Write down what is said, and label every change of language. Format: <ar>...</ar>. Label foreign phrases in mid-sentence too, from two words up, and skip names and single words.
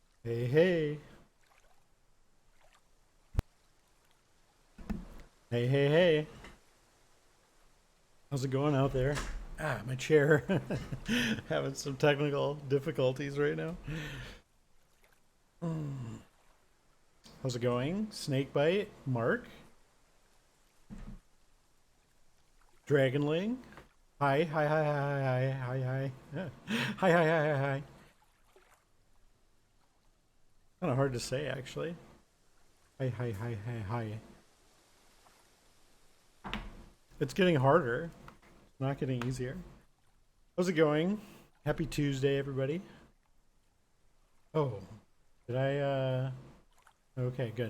<en>Hey, hey. Hey, hey, hey. How's it going out there? My chair. Having some technical difficulties right now. How's it going? Snakebite, Mark, Dragonling. Hi, hi, hi, hi, hi, hi, hi. Yeah. Hi, hi, hi, hi, hi. Kind of hard to say, actually. Hi, hi, hi, hi, hi. It's getting harder, not getting easier. How's it going? Happy Tuesday, everybody. Oh, did I, okay, good.</en>